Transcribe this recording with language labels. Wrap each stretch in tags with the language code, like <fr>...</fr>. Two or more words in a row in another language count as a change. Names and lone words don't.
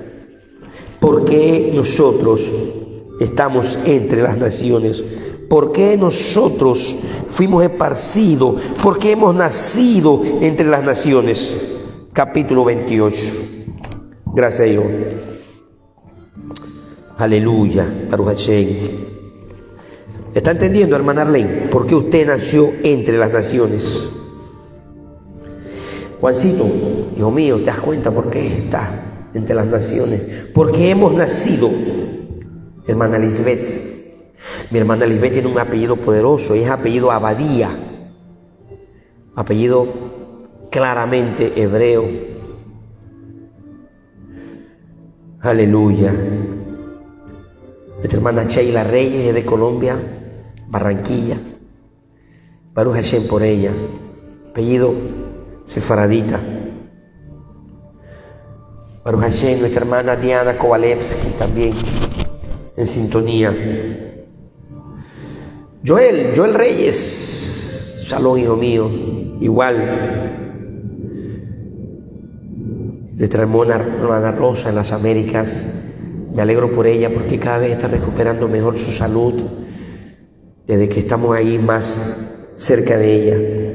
<es>¿Por qué nosotros estamos entre las naciones? ¿Por qué nosotros fuimos esparcidos? ¿Por qué hemos nacido entre las naciones? Capítulo 28. Gracias a Dios.</es> <he>Aleluya. ברוך השם.</he> <es>¿Está entendiendo, hermana Arlene? ¿Por qué usted nació entre las naciones? Juancito, hijo mío, ¿te das cuenta por qué estás entre las naciones? Porque hemos nacido. Hermana Lisbeth, mi hermana Lisbeth tiene un apellido poderoso, es apellido Abadía, apellido claramente hebreo. Aleluya. Nuestra hermana Sheila Reyes es de Colombia, Barranquilla.</es> <he>ברוך השם</he> <es>por ella, apellido sefaradita.</es> <he>ברוך השם,</he> <es>nuestra hermana Diana Kowalewski también en sintonía. Joel Reyes, shalom, hijo mío, igual. Nuestra hermana Rosa en las Américas, me alegro por ella porque cada vez está recuperando mejor su salud desde que estamos ahí más cerca de ella.</es>